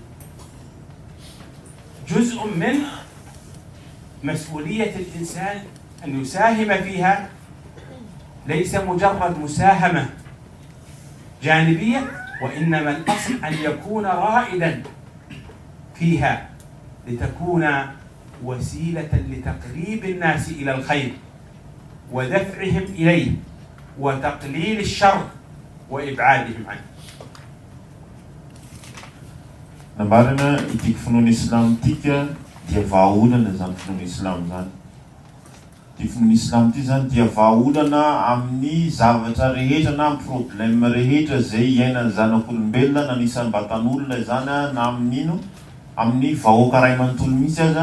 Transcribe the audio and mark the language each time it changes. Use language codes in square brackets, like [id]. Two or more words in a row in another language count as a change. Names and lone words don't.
[ar] جزء من مسؤولية الإنسان أن يساهم فيها، ليس مجرد مساهمة جانبية، وإنما الأصل أن يكون رائدا فيها لتكون وسيلة لتقريب الناس إلى الخير ودفعهم إليه وتقليل الشر وإبعادهم عنه. [mg] Nambarana ity finoana Islam tika dia vahaolana zany finoana Islam zany. Ity finoana Islam ity zany dia vahaolana amin'ny zavatra rehetra na amin'ny problème rehetra zay iainan'ny zanak'olombelona na anisan'ny vatan'olona zany na amin'ino amin'ny vahoaka ray manontolo mihitsy aza.